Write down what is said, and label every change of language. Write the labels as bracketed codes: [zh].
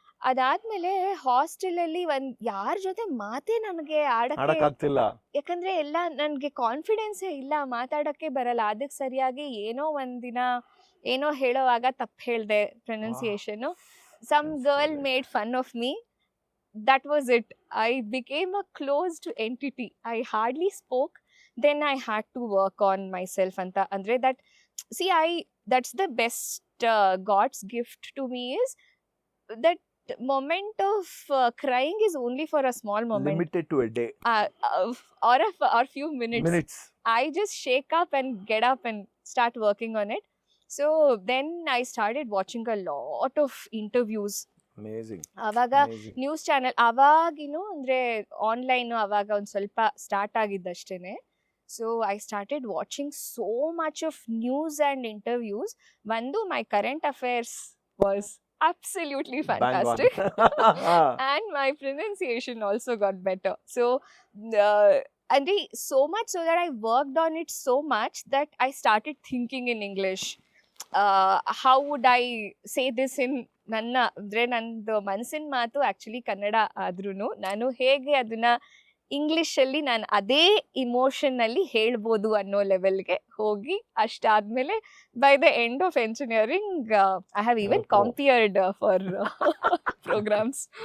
[kn] ಅದಾದ್ಮೇಲೆ ಹಾಸ್ಟೆಲಲ್ಲಿ ಯಾರ ಜೊತೆ ಮಾತೇ ನನಗೆ ಆಡಕ್ಕೆ, ಯಾಕಂದ್ರೆ ಎಲ್ಲ ನನಗೆ ಕಾನ್ಫಿಡೆನ್ಸೇ ಇಲ್ಲ, ಮಾತಾಡಕ್ಕೆ ಬರಲ್ಲ. ಅದಕ್ಕೆ ಸರಿಯಾಗಿ ಏನೋ ಒಂದಿನ ಏನೋ ಹೇಳೋವಾಗ ತಪ್ಪು ಹೇಳ್ದೆ, ಪ್ರೊನೌನ್ಸಿಯೇಷನು. [en] Some girl made fun of me. That was it. I became a closed entity. I hardly spoke. Then I had to work on myself anta. Andre that's the best God's gift to me, is that moment of crying is only for a small moment. Limited to a day. Or few minutes. I just shake up and get up and start working on it. So then I started watching a lot of interviews. Amazing. [kn] ಅವಾಗ news channel ಅವಾಗಿನು ಅಂದ್ರೆ online ಅವಾಗ ಒಂದು ಸ್ವಲ್ಪ start ಆಗಿದ್ದಷ್ಟೇನೆ. [en] So I started watching so much of news and interviews. ಒಂದು my current affairs was absolutely fantastic. And my pronunciation also got better. So and so much so that I worked on it so much that I started thinking in English. How would I say this in [kn] ನಂದು ಮನಸ್ಸಿನ ಮಾತು actually Kannada ಆದ್ರೂ ನಾನು ಹೇಗೆ ಅದನ್ನ ಇಂಗ್ಲಿಷಲ್ಲಿ ನಾನು ಅದೇ ಇಮೋಷನ್ನಲ್ಲಿ ಹೇಳ್ಬೋದು ಅನ್ನೋ ಲೆವೆಲ್ಗೆ ಹೋಗಿ, ಅಷ್ಟಾದ್ಮೇಲೆ [en] By the end of engineering I have even compered for programmes.